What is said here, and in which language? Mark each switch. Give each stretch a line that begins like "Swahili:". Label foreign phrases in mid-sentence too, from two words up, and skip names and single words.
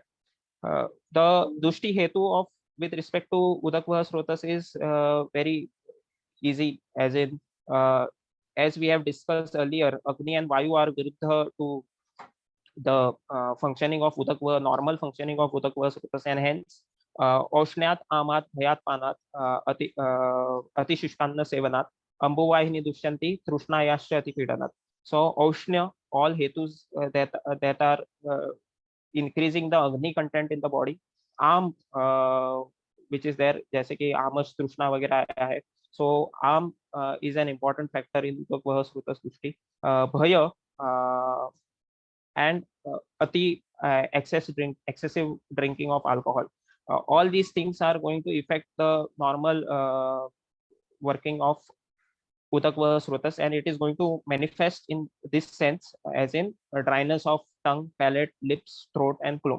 English: The
Sanskrit: दुष्टि हेतु
English: of with respect to
Sanskrit: उदकवह स्रोतस्
English: is very easy, as in as we have discussed earlier, Agni and Vayu are viruddha to the functioning of Udakva, normal functioning of
Sanskrit: उदकवह स्रोतस्,
English: and hence
Sanskrit: औष्ण्यात्, आमात्, भयात्, पानात्, अति शुष्कान्न सेवनात्, अम्बुवाहीनि दुष्यन्ति, तृष्णायाश्च अति पीडनात्.
English: So Oshnya, all hetus that are increasing the Agni content in the body. Am, which is there,
Hindi: जैसे कि आमस तृष्णा वगैरह आया है.
English: So am is an important factor in the
Sanskrit: स्रोतस् दुष्टि.
English: Bhaya and excessive drinking of alcohol. All these things are going to affect the normal working of
Sanskrit: उदकवह स्रोतस्,
English: and it is going to manifest in this sense as in dryness of tongue, palate, lips, throat, and phloem.